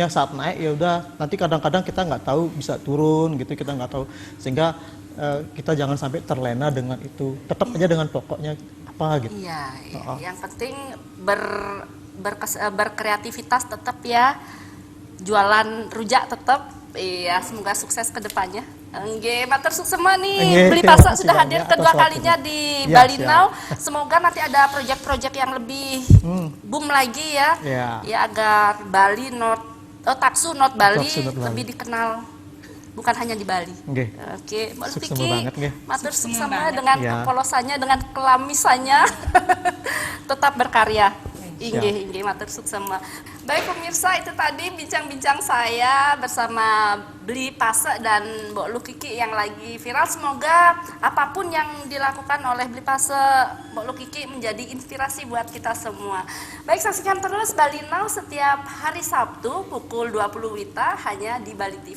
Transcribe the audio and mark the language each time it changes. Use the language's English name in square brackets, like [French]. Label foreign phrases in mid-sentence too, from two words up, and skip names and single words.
[Indonesian] Saat naik ya udah nanti kadang-kadang kita nggak tahu bisa turun gitu, kita nggak tahu, sehingga kita jangan sampai terlena dengan itu, tetap aja dengan pokoknya apa gitu. Iya, iya. Yang penting berkreativitas tetap ya, jualan rujak tetap. Iya, semoga sukses ke depannya. [Balinese] Nggih, matur suksema nih. [Indonesian] Nggih, Beli terima Pasak kasih sudah banyak hadir atas kedua waktunya. kalinya di Ya, Bali siap. Now. Semoga nanti ada proyek-proyek yang lebih boom lagi ya. Ya. Ya agar Bali Taksu Not Bali Taksu Not Bali. lebih dikenal bukan hanya di Bali. Nggih. Oke, Mbak Suksema Kiki, banget, nggih. matur Suksema suksema banget. dengan Ya. kepolosannya, dengan kelamisannya, tetap berkarya. Siap. [Balinese] Inggih, matur suksema. [Indonesian] Baik pemirsa, itu tadi bincang-bincang saya bersama Beli Pasak dan Mbok Lu Kiki yang lagi viral. Semoga apapun yang dilakukan oleh Beli Pasak, Mbok Lu Kiki menjadi inspirasi buat kita semua. Baik, saksikan terus Bali Now setiap hari Sabtu pukul 20 WITA hanya di Bali TV.